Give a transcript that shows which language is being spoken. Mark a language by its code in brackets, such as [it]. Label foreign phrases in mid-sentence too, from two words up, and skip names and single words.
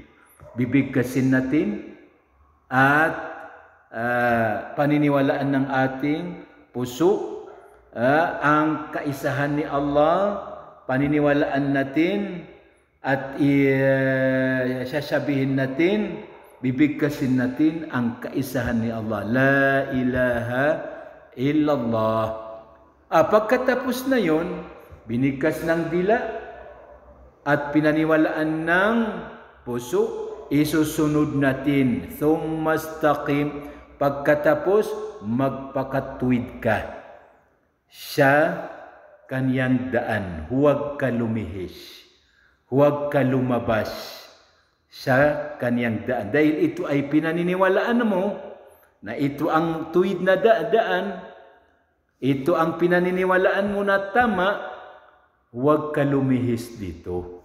[tl] Bibigkasin natin at paniniwalaan ng ating puso ang kaisahan ni Allah, paniniwalaan natin at sasabihin natin, bibigkasin natin ang kaisahan ni Allah. [ar] لا إله إلا الله. [tl] Pagkatapos na yon, binigkas ng dila at pinaniwalaan ng puso, isusunod natin, [ar] ثم استقم, [tl] pagkatapos magpakatuwid ka sa kaniyang daan, huwag ka lumihis, huwag ka lumabas sa kaniyang daan, dahil ito ay pinaniniwalaan mo na ito ang tuwid na daan, ito ang pinaniniwalaan mo na tama, huwag ka lumihis dito.